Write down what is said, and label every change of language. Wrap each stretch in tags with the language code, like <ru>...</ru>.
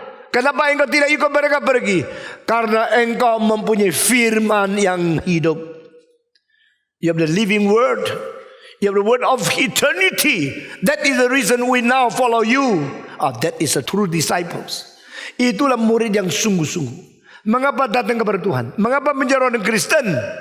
<id>Kenapa engkau tidak ikut mereka pergi? Karena engkau mempunyai firman yang hidup.</id> <en>You have the living word. You have the word of eternity. That is the reason we now follow you. That is a true disciples.</en> <id>Itulah murid yang sungguh-sungguh. Mengapa datang kepada Tuhan? Mengapa menjadi orang Kristen?</id>